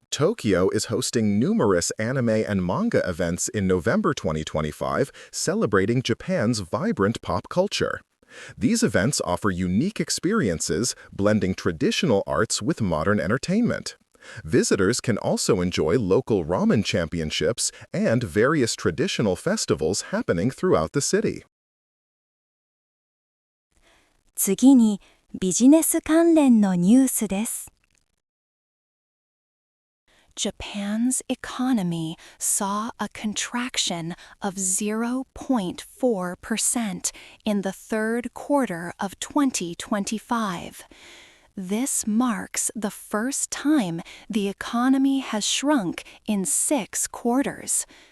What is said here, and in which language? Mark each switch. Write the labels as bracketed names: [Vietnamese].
[English] Tokyo is hosting numerous anime and manga events in November 2025, celebrating Japan's vibrant pop culture. These events offer unique experiences, blending traditional arts with modern entertainment. Visitors can also enjoy local ramen championships and various traditional festivals happening throughout the city. [Japanese] 次に、ビジネス関連のニュースです。 [English] Japan's economy saw a contraction of 0.4% in the third quarter of 2025. This marks the first time the economy has shrunk in 6 quarters.